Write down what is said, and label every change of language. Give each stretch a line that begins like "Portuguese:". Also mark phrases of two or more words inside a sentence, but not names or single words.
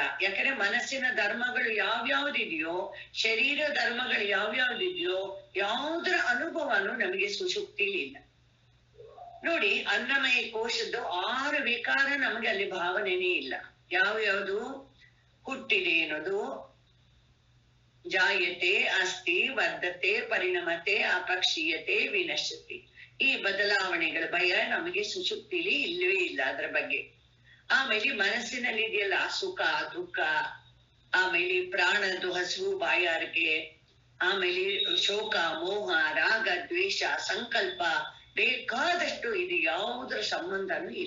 Kannada: ಯಾಕಂದ್ರೆ ಮನಸ್ಸಿನ ಧರ್ಮಗಳು ಯಾವ್ಯಾವ್ದಿದೆಯೋ, ಶರೀರ ಧರ್ಮಗಳು ಯಾವ್ಯಾವ್ದಿದೆಯೋ, ಯಾವುದರ ಅನುಭವನು ನಮಗೆ ಸುಷುಪ್ತಿಲಿ ಇಲ್ಲ. ನೋಡಿ, ಅನ್ನಮಯ ಕೋಶದ್ದು 6 ವಿಕಾರ ನಮಗೆ ಅಲ್ಲಿ ಭಾವನೆನೇ ಇಲ್ಲ. ಯಾವ್ಯಾವ್ದು? ಹುಟ್ಟಿದೆ ಅನ್ನೋದು,
Sanskrit: ಜಾಯತೆ, ಅಸ್ತಿ, ವರ್ಧತೆ, ಪರಿಣಮತೆ, ಅಪಕ್ಷೀಯತೆ, ವಿನಶ್ಯತೆ.
Kannada: ಈ ಬದಲಾವಣೆಗಳ ಭಯ ನಮಗೆ ಸುಷುಪ್ತಿಲಿ ಇಲ್ಲವೇ ಇಲ್ಲ ಅದ್ರ ಬಗ್ಗೆ. ಆಮೇಲೆ ಮನಸ್ಸಿನಲ್ಲಿ ಇದೆಯಲ್ಲ ಸುಖ ದುಃಖ, ಆಮೇಲೆ ಪ್ರಾಣದ್ದು ಹಸಿವು ಬಾಯಾರಿಕೆ, ಆಮೇಲೆ ಶೋಕ ಮೋಹ ರಾಗ ದ್ವೇಷ ಸಂಕಲ್ಪ, ಬೇಕಾದಷ್ಟು ಇದು ಯಾವುದರ ಸಂಬಂಧನೂ ಇಲ್ಲ.